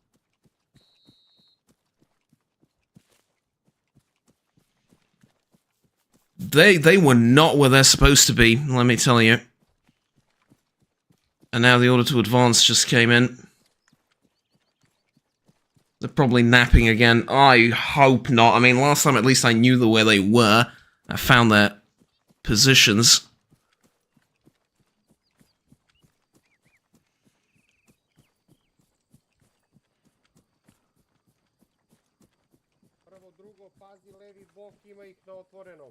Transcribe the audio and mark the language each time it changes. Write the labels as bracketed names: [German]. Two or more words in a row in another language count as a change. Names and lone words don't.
[English] They were not where they're supposed to be, let me tell you. And now the order to advance just came in. They're probably napping again. I hope not. I mean, last time at least I knew where they were. I found their positions. [Serbian] Prvo, drugo, pazi levi bok, ima ih na otvorenom.